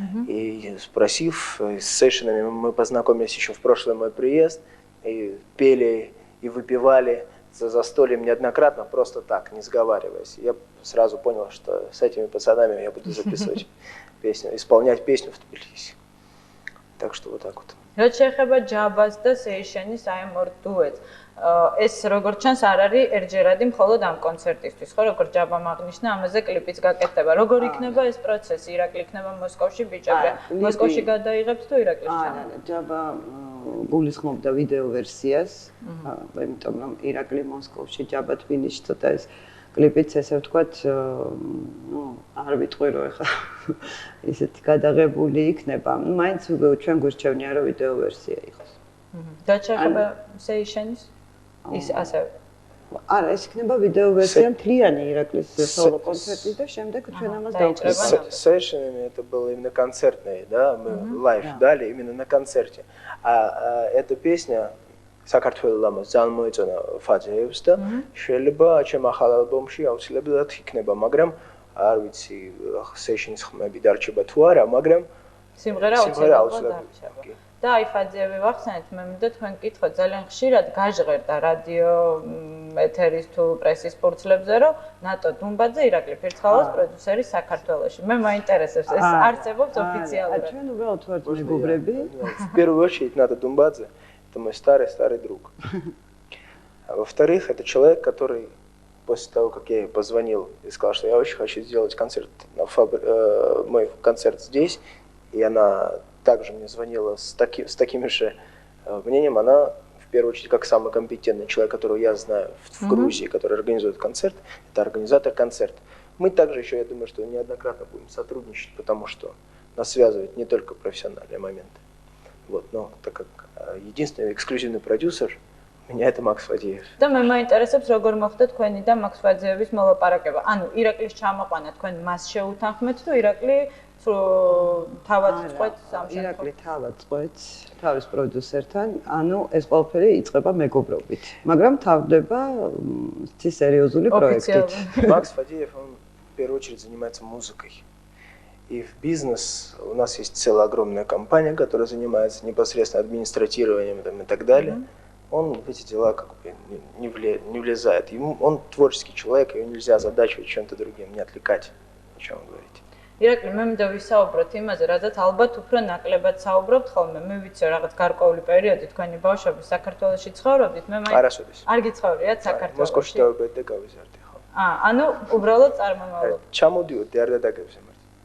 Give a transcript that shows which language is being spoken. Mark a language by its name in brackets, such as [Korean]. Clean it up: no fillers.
[Russian] И спросив с Сейшинами, мы познакомились еще в прошлый мой приезд и пели и выпивали за застольем неоднократно, просто так, не сговариваясь. Я сразу понял, что с этими пацанами я буду записывать песню, исполнять песню в Тбилиси. Так что вот так вот. [Georgian] Რაც შეეხება ჯაბას და სეიშენის აი ამ ორ დუეტს, ეს როგორც ჩანს არ არის ერთჯერადი მხოლოდ ამ კონცერტისთვის, ხო, როგორც ჯაბამ აღნიშნა, ამაზე კლიპიც გაკეთდება. როგორ იქნება ეს პროცესი? ირაკლი იქნება მოსკოვში ბიჭები. მოსკოვში გადაიღებს თუ ირაკლის ჩამა? არა, ჯაბა გულისხმობდა ვიდეო ვერსიას, იმიტომ რომ ირაკლი მოსკოვში, ჯაბა თბილისში ცოტა ეს კლიპიც ესე ვთქვათ, ну, არ ვიტყვი რომ ეხა ისეთი გადაღებული იქნება. მაინც ჩვენ გვირჩევნია რომ ვიდეო ვერსია იყოს. და შეეხება სეიშენის ის ასევე. არა, ეს იქნება ვიდეო ვერსია მთლიანი ირაკლის სოლო კონცერტი და შემდეგ ჩვენ ამას დავკრებთ. [Russian] Сейшинами это было именно концертное, да, мы лайв дали именно на концерте. А эта песня [Georgian] საქართველოს ძალიან მოეწონა ფაძეებს და შეიძლება ჩემ ახალ ალბომში აუცილებლად იქნება, მაგრამ არ ვიცი სეიშნის ხმები დარჩება თუ არა, მაგრამ სიმღერა აუცილებლად დარჩება. და აი ფაძეები ვახსენეთ, მე მინდა თქვენ გითხოთ ძალიან ხშირად გაჟღერდა რადიო ეთერის თუ პრესის ფურცლებზე, რომ ნატო დუმბაძე ირაკლი ფირცხალოს პროდიუსერი საქართველოში. მე მაინტერესებს ეს არსებობს ოფიციალურად. ჩვენ უბრალოდ ვართ მეგობრები. [Russian] В первую очередь Ната Думбадзе это мой старый друг. А во-вторых, это человек, который после того, как я ей позвонил и сказал, что я очень хочу сделать концерт, мой концерт здесь, и она также мне звонила с таким же мнением, она в первую очередь как самый компетентный человек, которого я знаю в Грузии, который организует концерт, это организатор концерта. Мы также еще, я думаю, что неоднократно будем сотрудничать, потому что нас связывает не только профессиональные моменты. Вот, но так как единственный эксклюзивный продюсер у меня это Макс Фадеев. [Georgian] და მე მაინტერესებს როგორ მოხდა თქვენი და მაქს ფაძეევის მოლაპარაკება. ანუ ირაკლის ჩამოყვანა თქვენ მას შეუთანხმეთ თუ ირაკლი თავად წყვეტს ამ შემთხვევაში? ირაკლი თავად წყვეტს თავის პროდიუსერთან, ანუ ეს ყველაფერი იწყება მეგობრობით, მაგრამ თავდება სერიოზული პროექტით. [Russian] Макс Фадеев, он в первую очередь занимается музыкой. И в бизнес у нас есть целая огромная компания, которая занимается непосредственно администратированием там, и так далее. Он в эти дела как бы не влезает. Он творческий человек, его нельзя озадачивать чем-то другим, не отвлекать, о чем вы говорите. [Georgian] ირაკლი, მე მინდა ვისაუბროთ იმაზე, რადგან ალბათ უფრო ნაკლებად საუბრობთ ხოლმე. მე ვიცი რაღაც გარკვეული პერიოდი თქვენი ბავშვები საქართველოში ცხოვრობდით, მე არასოდეს. არ გიცხოვრიათ საქართველოში. მოსკოვში დავიბედე და გავიზარდე, ხო. ანუ უბრალოდ წარმომავლობ. ჩამოდიოდი არდადაგებზე მარტო.